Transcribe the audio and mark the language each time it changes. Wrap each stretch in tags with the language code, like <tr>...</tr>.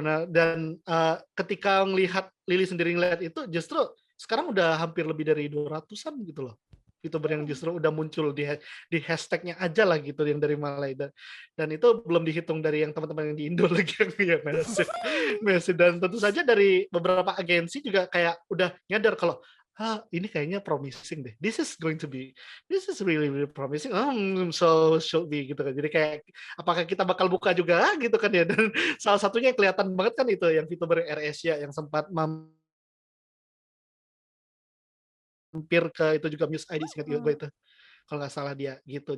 <id>Dan ketika ngelihat Lili sendiri ngelihat itu, justru sekarang udah hampir lebih dari 200-an gitu loh VTuber yang justru udah muncul di hashtagnya aja lah gitu, yang dari Malaysia, dan itu belum dihitung dari yang teman-teman yang di Indo lagi yang massive. Dan tentu saja dari beberapa agensi juga kayak udah nyadar kalau ini kayaknya promising deh.</id> <en>This is really really promising. So should be</en> <id>gitu kan. Jadi kayak apakah kita bakal buka juga gitu kan ya. Dan salah satunya yang kelihatan banget kan itu yang VTuber AirAsia yang sempat mampir ke itu juga Muse ID, ingat gue itu kalau nggak salah dia gitu.</id>